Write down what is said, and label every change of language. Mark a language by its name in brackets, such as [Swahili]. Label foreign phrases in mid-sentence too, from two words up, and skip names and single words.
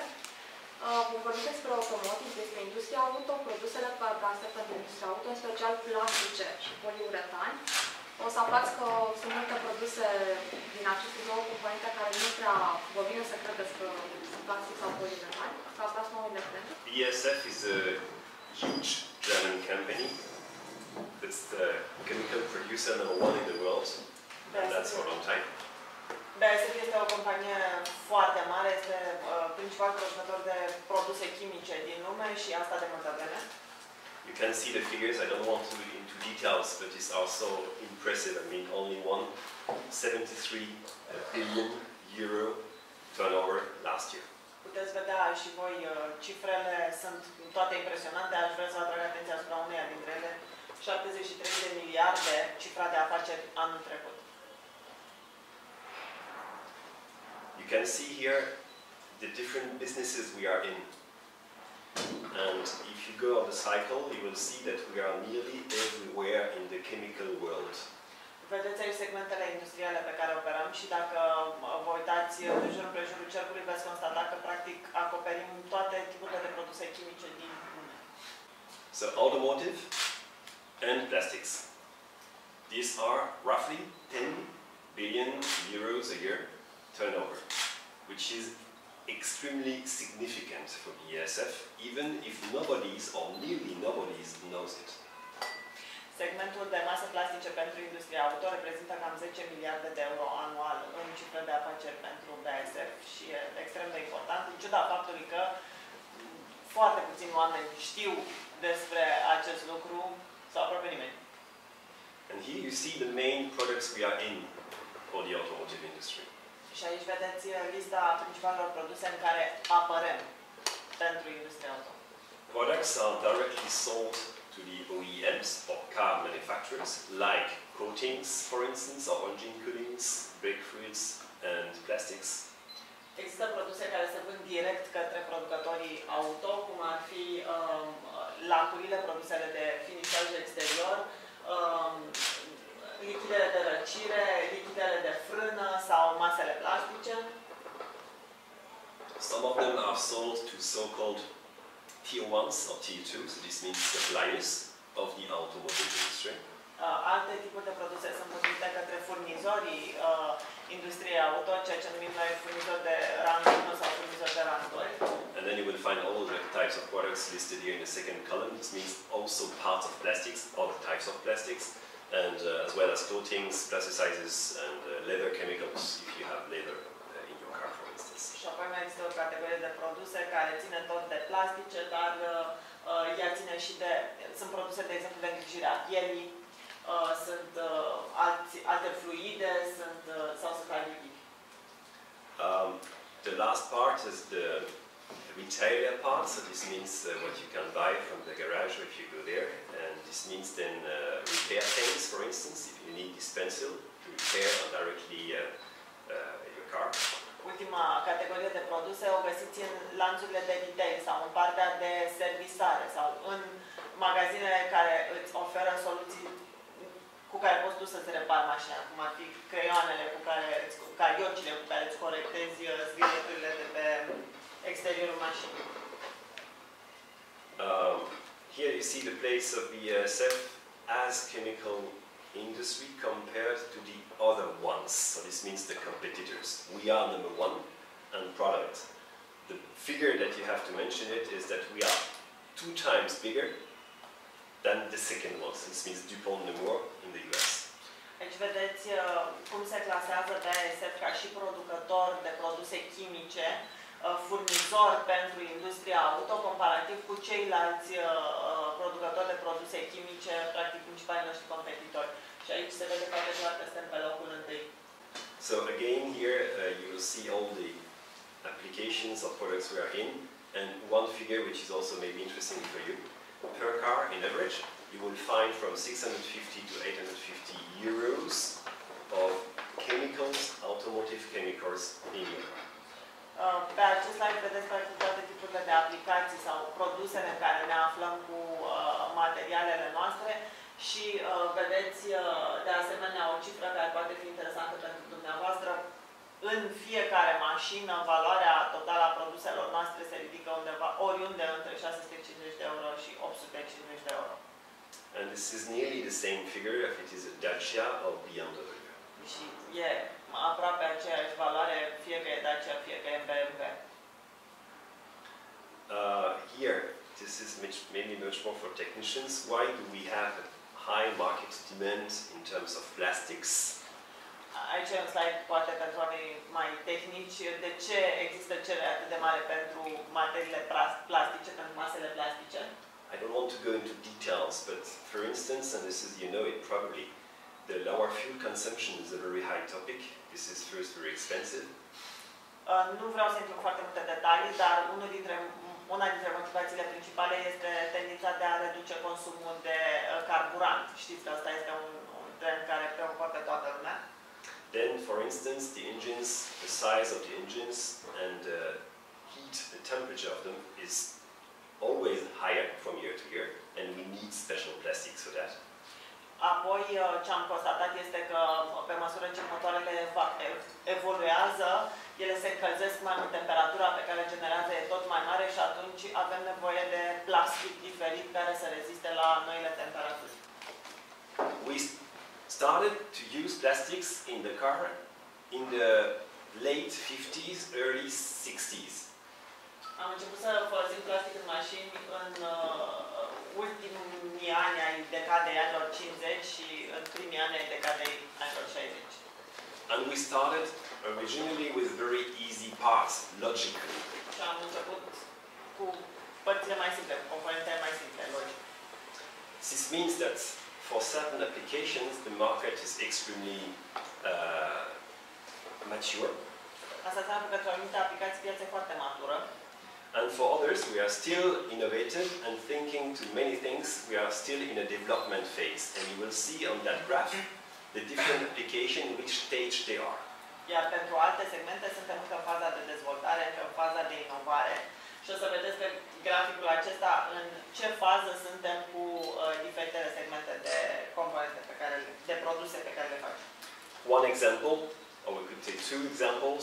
[Romanian] Vom vorbi despre Automotive, despre industria auto, produsele BASF pentru industria auto, în special plastice și poliuretani. O să aflați că sunt multe produse din aceste două componente care nu prea vă vine să credeți că sunt plastic sau poliuretani. Să aflați noile trenduri. [English] BASF is a huge German company. It's the chemical producer #1 in the world. And that's for a long time. [Romanian] BASF este o companie foarte mare, este principal producător de produse chimice din lume și asta de multă vreme. [English] You can see the figures. I don't want to go into details, but it's also impressive. I mean, only 173 billion euro turnover last year. [Romanian] Puteți vedea și voi cifrele sunt toate impresionante. Aș vrea să atrag atenția asupra uneia dintre ele. 73 de miliarde cifra de afaceri anul trecut. [English] You can see here the different businesses we are in. And if you go on the cycle, you will see that we are nearly everywhere in the chemical world. [Romanian] Vedeți aici segmentele industriale pe care operăm și dacă vă uitați de jur împrejurul cercului, veți constata că practic acoperim toate tipurile de produse chimice din lume. [English] So automotive and plastics. These are roughly 10 billion euros a year turnover, which is extremely significant for BASF, even if nobody's or nearly nobody's knows it. [Romanian] Segmentul de mase plastice pentru industria auto reprezintă cam 10 miliarde de euro anual în cifră de afaceri pentru BASF și e extrem de important, în ciuda faptului că foarte puțini oameni știu despre acest lucru sau aproape nimeni. [English] And here you see the main products we are in for the automotive industry. [Romanian] Și aici vedeți lista principalelor produse în care apărăm pentru industria auto. [English] Products are directly sold to the OEMs or car manufacturers, like coatings, for instance, or engine coolings, brake fluids, and plastics. [Romanian] Există produse care se vând direct către producătorii auto, cum ar fi lacurile, produsele de finișaj exterior, lichidele de răcire, lichidele de frână sau masele plastice. [English] Some of them are sold to so-called Tier 1s or Tier 2s, so this means suppliers of the automotive industry. [Romanian] Alte tipuri de produse sunt vândute către furnizorii industriei auto, ceea ce numim noi furnizori de rang 1 sau furnizori de rang 2. [English] And then you will find all the types of products listed here in the second column. This means also parts of plastics, all the types of plastics, and as well as coatings, plasticizers, and leather chemicals, if you have leather in your car, for instance. [Romanian] Și apoi mai există o categorie de produse care ține tot de plastice, dar ea ține și de... Sunt produse, de exemplu, de îngrijire a pielii, sunt alte fluide, sau sunt lichidi. [English] The last part is the retailer part, so this means what you can buy from the garage if you go there, and this means then repair things, for instance, if you need this pencil to repair directly your car. [Romanian] Ultima categorie de produse o găsiți în lanțurile de retail sau în partea de servisare sau în magazinele care îți oferă soluții cu care poți tu să-ți repari mașina, cum ar fi creioanele cu care, cariocile cu care îți corectezi zgârieturile de pe exteriorul mașinii. [English] Here you see the place of BASF as chemical industry compared to the other ones. So this means the competitors. We are #1 on product. The figure that you have to mention it is that we are 2 times bigger than the second one. So this means DuPont Nemours in the US. [Romanian] Aici vedeți cum se clasează BASF ca și producător de produse chimice, furnizor pentru industria auto, comparativ cu ceilalți producători de produse chimice, practic principalii noștri competitori. Și aici se vede foarte clar că suntem pe locul întâi. [English] So again here you will see all the applications of products we are in, and one figure which is also maybe interesting for you. Per car, in average, you will find from 650 to 850 euros of chemicals, automotive chemicals in your car. [Romanian] Pe acest slide vedeți practic toate tipurile de aplicații sau produsele în care ne aflăm cu materialele noastre și vedeți de asemenea o cifră care poate fi interesantă pentru dumneavoastră. În fiecare mașină, valoarea totală a produselor noastre se ridică undeva, oriunde, între 650 de euro și 850 de euro. [English] And this is nearly the same figure if it is a Dacia or BMW. [Romanian] Și e aproape aceeași valoare, fie că e Dacia, fie că e BMW. [English] Here, this is mainly much more for technicians. Why do we have a high market demand in terms of plastics? [Romanian] Aici e un slide poate pentru oamenii mai tehnici. De ce există cerere atât de mare pentru materiile plastice, pentru masele plastice? [English] I don't want to go into details, but for instance, and this is, you know it probably, the lower fuel consumption is a very high topic. This is first very expensive. [Romanian] Nu vreau să intru în foarte multe detalii, dar una dintre motivațiile principale este tendința de a reduce consumul de carburant. Știți că asta este un trend care preocupă pe toată lumea. [English] Then, for instance, the engines, the size of the engines and the heat, the temperature of them is always higher from year to year, and we need special plastics for that. [Romanian] Apoi, ce am constatat este că, pe măsură ce motoarele evoluează, ele se încălzesc mai mult, temperatura pe care generează e tot mai mare și atunci avem nevoie de plastic diferit care să reziste la noile temperaturi. [English] We started to use plastics in the car in the late 50s, early 60s. [Romanian] Am început să folosim plastic în mașini în ultimii ani ai decadei anilor 50 și în primii ani ai decadei anilor 60. [English] And we started originally with very easy parts, logically. [Romanian] Și am început cu părțile mai simple, cu componentele mai simple, logic. [English] This means that for certain applications, the market is extremely mature. [Romanian] Asta înseamnă că pentru anumite aplicații piața e foarte matură. [English] And for others, we are still innovative and thinking to many things. We are still in a development phase. And you will see on that graph the different application, in which stage they are. [Romanian] Iar pentru alte segmente suntem încă în faza de dezvoltare, încă în faza de inovare. Și o să vedeți pe graficul acesta în ce fază suntem cu diferitele segmente de componente de produse pe care le facem. [English] One example, or we could take two examples.